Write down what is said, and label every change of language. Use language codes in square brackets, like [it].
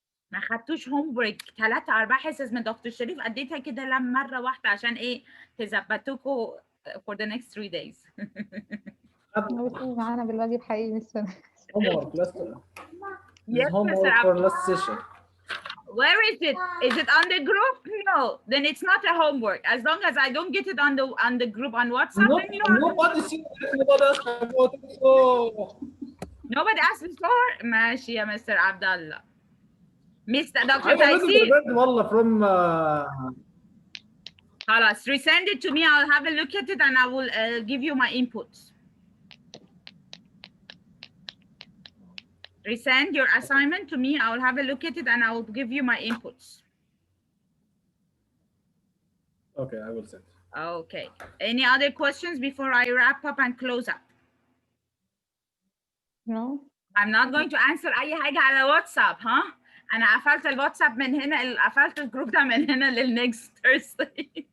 [ar] ما خدتوش هوم ورك 3-4 حصص من دكتور شريف، اديتها كده مرة واحدة عشان ايه تظبطوكوا [en] for the next 3 days. [ar] معانا بالواجب حقيقي لسه. [en] Homework, Yes, homework for last session. Where is it? Is it on the group? No, then it's not a homework. As long as I don't get it on the group on WhatsApp, then you know. Nobody asked about it. So. Nobody asked before. [ar] ماشي يا [en] Mr. Abdallah. Mr. Dr. Taisir. [ar] والله from. خلاص, [en] resend it to me. I'll have a look at it and I will give you my inputs. Resend your assignment to me. I will have a look at it and I will give you my inputs. Okay, I will send. Okay. Any other questions before I wrap up and close up? No. I'm not going to answer [ar] أي حاجة على واتساب، ها؟ أنا قفلت الواتساب من هنا، قفلت الجروب ده من هنا للnext Thursday.